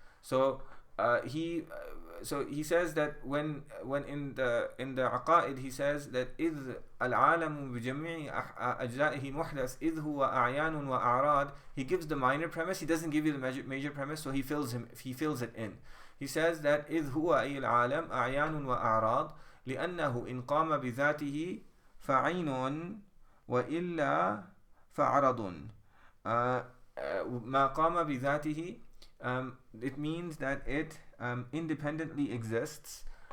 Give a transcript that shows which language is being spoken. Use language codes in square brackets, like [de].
[en] So he says that when in the aqaid he says that [ar] إذ العالم بجميع أجزائه محدث إذ هو أعيان وأعراض. [en] He gives the minor premise. He doesn't give you the major premise, so he fills it in. He says that [ar] إذ هو أي العالم أعيان وأعراض لأنه إن قام بذاته فعين وإلا فعرض. ما قام بذاته, [en] it means that it independently exists.